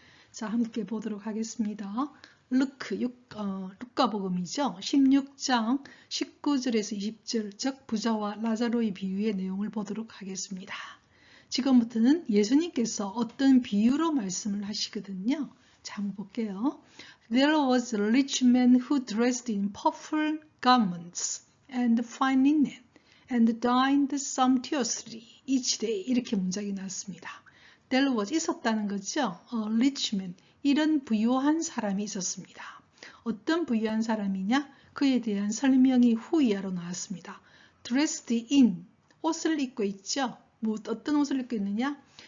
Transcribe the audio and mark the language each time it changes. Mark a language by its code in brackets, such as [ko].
[ko] 자, 함께 보도록 하겠습니다. 루카복음이죠. 16장 19절에서 20절, 즉 부자와 라자로의 비유의 내용을 보도록 하겠습니다. 지금부터는 예수님께서 어떤 비유로 말씀을 하시거든요. 자, 한번 볼게요. [en] There was a rich man who dressed in purple garments and fine linen and dined sumptuously each day. [ko] 이렇게 문장이 나왔습니다. [en] There was [ko] 있었다는 거죠. [en] A rich man. [ko] 이런 부유한 사람이 있었습니다. 어떤 부유한 사람이냐? 그에 대한 설명이 후이하로 나왔습니다. [en] Dressed in. [ko] 옷을 입고 있죠. 어떤 옷을 입고 있느냐?